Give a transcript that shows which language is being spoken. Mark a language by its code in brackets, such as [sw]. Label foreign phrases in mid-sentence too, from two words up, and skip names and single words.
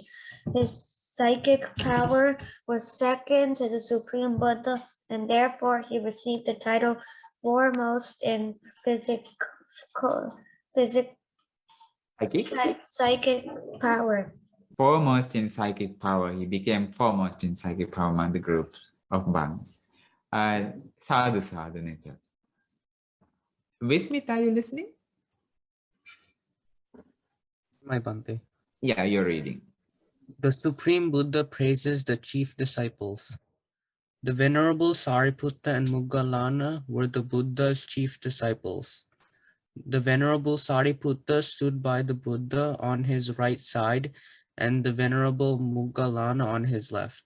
[en] His psychic power was second to the Supreme Buddha, and therefore he received the title foremost in psychic power. Foremost in psychic power. He became foremost in psychic power among the groups of monks. [pi] Sadhu, sadhu, Nitil. Vismit, [en] are you listening? My Bhante. Yeah, you're reading. The Supreme Buddha praises the chief disciples. The Venerable Sariputta and Moggallana were the Buddha's chief disciples. The Venerable Sariputta stood by the Buddha on his right side and the Venerable Moggallana on his left.